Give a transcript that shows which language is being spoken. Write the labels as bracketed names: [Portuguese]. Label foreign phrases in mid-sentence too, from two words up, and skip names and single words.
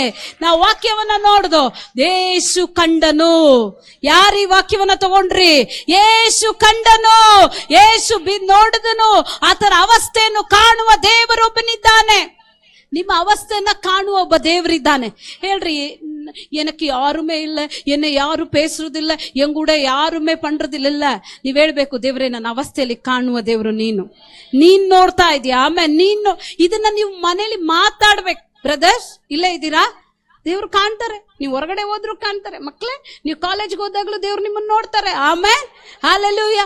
[Kannada] ನಾವು ವಾಕ್ಯವನ್ನ ನೋಡ್ದು, ಯೇಸು ಕಂಡನು. ಯಾರೀ ವಾಕ್ಯವನ್ನ ತಗೊಂಡ್ರಿ? ಯೇಸು ಕಂಡನು, ಯೇಸು ನೋಡಿದನು. ಆತರ ಅವಸ್ಥೆಯನ್ನು ಕಾಣುವ ದೇವರೊಬ್ಬನಿದ್ದಾನೆ. ನಿಮ್ಮ ಅವಸ್ಥೆಯನ್ನ ಕಾಣುವ ಒಬ್ಬ ದೇವರಿದ್ದಾನೆ. ಹೇಳ್ರಿ, [Tamil] எனக்கு யாருமே இல்லை, என்னை யாரும் பேசுறதில்ல, என் கூட யாருமே பண்றதில்ல. [Kannada] ನೀವ್ ಹೇಳ್ಬೇಕು, ದೇವ್ರೆ ನನ್ನ ಅವಸ್ಥೆಯಲ್ಲಿ ಕಾಣುವ ದೇವ್ರು ನೀನ್ ನೋಡ್ತಾ ಇದೀಯ. ಆಮೇಲೆ ನೀನು ಇದನ್ನ ನೀವು ಮನೇಲಿ ಮಾತಾಡ್ಬೇಕು. ಬ್ರದರ್ಸ್ ಇಲ್ಲೇ ಇದ್ದೀರಾ? ದೇವ್ರು ಕಾಣ್ತಾರೆ. ನೀವು ಹೊರಗಡೆ ಹೋದ್ರು ಕಾಣ್ತಾರೆ. ಮಕ್ಳೇ, ನೀವು ಕಾಲೇಜ್ಗೆ ಹೋದಾಗ್ಲೂ ದೇವ್ರು ನಿಮ್ಮನ್ನ ನೋಡ್ತಾರೆ. ಆಮೇಲೆ ಹಲ್ಲೆಲೂಯಾ.